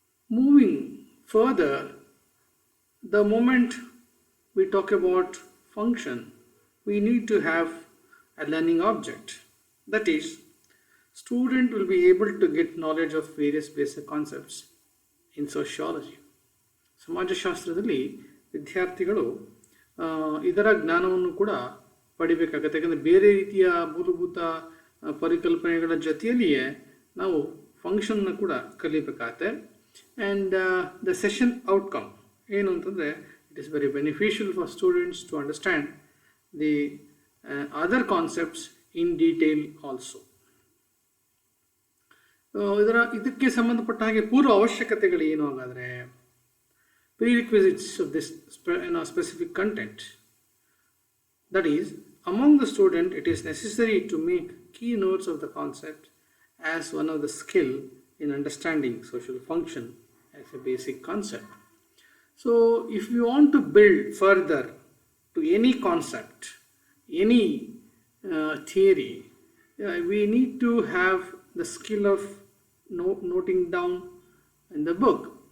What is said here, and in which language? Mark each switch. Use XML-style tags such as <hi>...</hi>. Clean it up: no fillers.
<en>Moving further, the moment we talk about function, we need to have a learning object. That is, student will be able to get knowledge of various basic concepts in sociology.</en> <kn>ಸಮಾಜಶಾಸ್ತ್ರದಲ್ಲಿ ವಿದ್ಯಾರ್ಥಿಗಳು ಇದರ ಜ್ಞಾನವನ್ನು ಕೂಡ ಪಡಿಬೇಕಾಗತ್ತೆ. ಯಾಕಂದರೆ ಬೇರೆ ರೀತಿಯ ಮೂಲಭೂತ ಪರಿಕಲ್ಪನೆಗಳ ಜೊತೆಯಲ್ಲಿಯೇ ನಾವು ಫಂಕ್ಷನ್ನ ಕೂಡ ಕಲಿಬೇಕಾಗತ್ತೆ.</kn> <en>and the session outcome</en> <kn>ಏನು ಅಂತಂದರೆ,</kn> <en>It is very beneficial for students to understand the other concepts in detail also.</en> <kn>ಇದಕ್ಕೆ ಸಂಬಂಧಪಟ್ಟ ಹಾಗೆ ಪೂರ್ವ ಅವಶ್ಯಕತೆಗಳು ಏನು ಹಾಗಾದರೆ,</kn> <en>prerequisites of this specific content. That is, among the student, it is necessary to make key notes of the concept as one of the skill in understanding social function as a basic concept. So, if we want to build further to any concept, any theory, we need to have the skill of noting down in the book.</en>